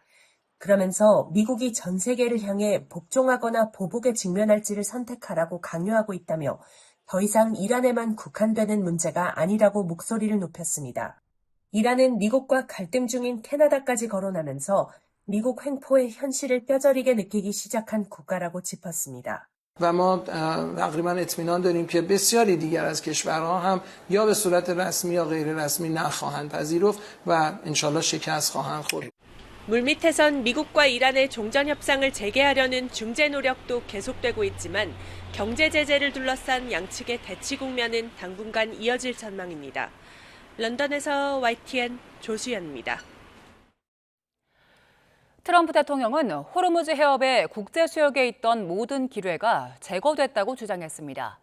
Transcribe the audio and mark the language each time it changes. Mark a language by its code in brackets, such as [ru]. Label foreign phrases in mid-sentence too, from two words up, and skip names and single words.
[ko] 그러면서 미국이 전 세계를 향해 복종하거나 보복에 직면할지를 선택하라고 강요하고 있다며 더 이상 이란에만 국한되는 문제가 아니라고 목소리를 높였습니다. 이란은 미국과 갈등 중인 캐나다까지 거론하면서 미국 횡포의 현실을 뼈저리게 느끼기 시작한 국가라고 짚었습니다. [fa] و ما تقریبا اطمینان داریم که بسیاری دیگر از کشورها هم یا به صورت رسمی یا غیر رسمی نخواهند پذیرفت و انشالله شکست خواهند خورد. [ko] 물밑에선 미국과 이란의 종전 협상을 재개하려는 중재 노력도 계속되고 있지만 경제 제재를 둘러싼 양측의 대치 국면은 당분간 이어질 전망입니다. 런던에서 YTN 조수연입니다. 트럼프 대통령은 호르무즈 해협의 국제 수역에 있던 모든 기뢰가 제거됐다고 주장했습니다.